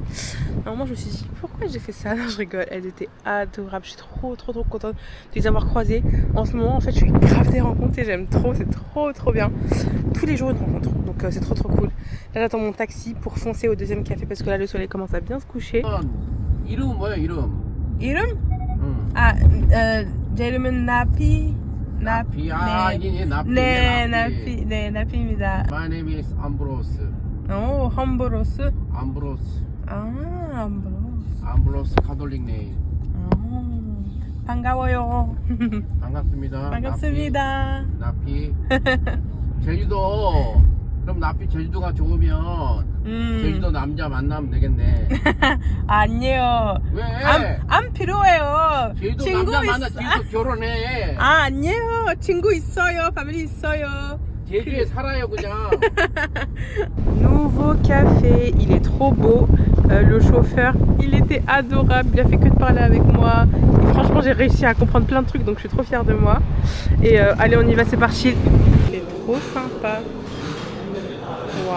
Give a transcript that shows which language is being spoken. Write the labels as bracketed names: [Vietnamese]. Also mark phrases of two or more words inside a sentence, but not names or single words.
[French] À un moment je me suis dit pourquoi j'ai fait ça? Non, je rigole, elles étaient adorables. Je suis trop contente de les avoir croisées. En ce moment en fait je suis grave des rencontres et j'aime trop, c'est trop bien. Tous les jours une rencontre, donc c'est trop cool. Là j'attends mon taxi pour foncer au deuxième café parce que là le soleil commence à bien se coucher. [Korean] 이름 뭐야 이름? 이름? 응. 아, 제 이름은 나피. 나피. 아 이게 나피. 네, 나피. 네, 나피입니다. [English] My name is Ambrose. [Korean] 오, 함브로스. Ambrose. 아, 함브로스. Ambrose [English] Catholic name. [Korean] 반가워요. 반갑습니다. 반갑습니다. 나피. 제주도. 그럼 나피 제주도가 좋으면 제주도 남자 만나면 되겠네. 아니에요. 왜? 안 필요해요. 제주도 친구 남자 만나 있어. 제주도 결혼해. 아, 아니에요. 친구 있어요. 패밀리 있어요. 제주에 살아요 그냥. [French] Nouveau café, il est trop beau. Le chauffeur, il était adorable. Il a fait que de parler avec moi. Et franchement, j'ai réussi à comprendre plein de trucs, donc je suis trop fière de moi. Et allez, on y va, c'est parti. C'est trop sympa. Wow.